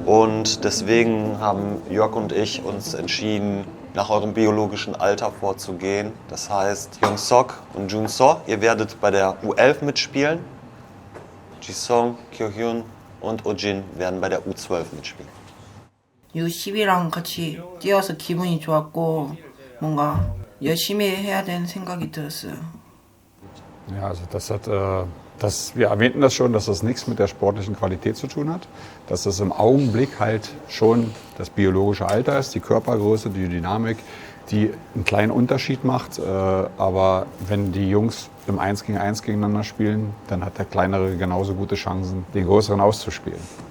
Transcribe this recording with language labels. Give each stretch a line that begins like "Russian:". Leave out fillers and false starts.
German: Und deswegen haben Jörg und ich uns entschieden, nach eurem biologischen Alter vorzugehen. Das heißt, Young-sok und Jun-so, ihr werdet bei der U11 mitspielen. Ji-sung, Kyo-hyun und Oh-jin werden bei der U12 mitspielen.
Korean: U10이랑 같이 뛰어서 기분이 좋았고 뭔가 열심히 해야 되는 생각이 들었어요.
German: Ja, also wir erwähnten das schon, dass das nichts mit der sportlichen Qualität zu tun hat, dass das im Augenblick halt schon das biologische Alter ist, die Körpergröße, die Dynamik, die einen kleinen Unterschied macht. Aber wenn die Jungs im 1 gegen 1 gegeneinander spielen, dann hat der Kleinere genauso gute Chancen, den Größeren auszuspielen.